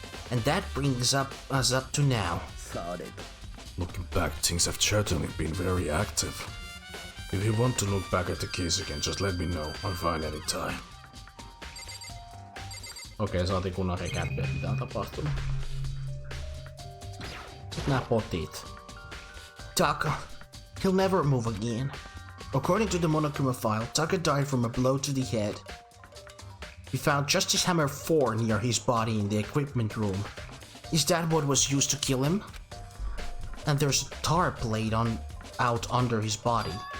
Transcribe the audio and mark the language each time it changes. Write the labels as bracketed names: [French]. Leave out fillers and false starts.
[English] And that brings us up to now. Looking back, things have certainly been very active. If you want to look back at the case again, just let me know. I'm fine anytime. [Finnish] Okei, saatiin kunnon rekäppiä, mitä on tapahtunut. Sitten nää potit. [English] Taka, he'll never move again. According to the Monokuma file, Taka died from a blow to the head. We found Justice Hammer 4 near his body in the equipment room. Is that what was used to kill him? And there's a tarp laid out under his body.